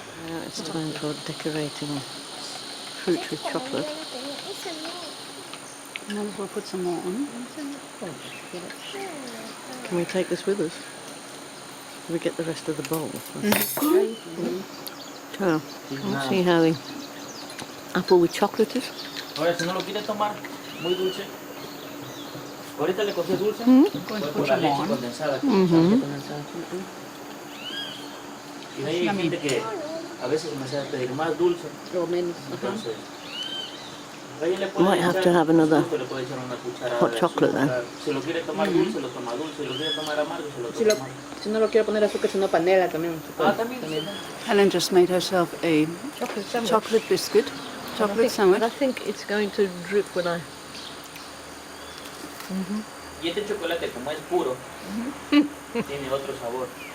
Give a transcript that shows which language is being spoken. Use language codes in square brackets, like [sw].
[en] Now it's time for decorating fruit with chocolate. Might as well put some more on. Can we take this with us? Can we get the rest of the bowl? So, let's see how the apple with chocolate is. [es] Ahora, si no lo quiere tomar muy dulce, ahorita le cogí dulce, voy por la leche condensada. Y hay gente que a veces me hace pedir más dulce. Entonces, [en] Might have to have another hot chocolate then. [es] si lo quiere tomar dulce, lo toma dulce. Si lo quiere tomar amargo, se lo toma amargo. Si no lo quiero poner azúcar, sino panela también. También. [en] Helen just made herself a chocolate biscuit, chocolate sandwich. But I think it's going to drip when I... [es] Y este chocolate, como es puro, tiene otro sabor.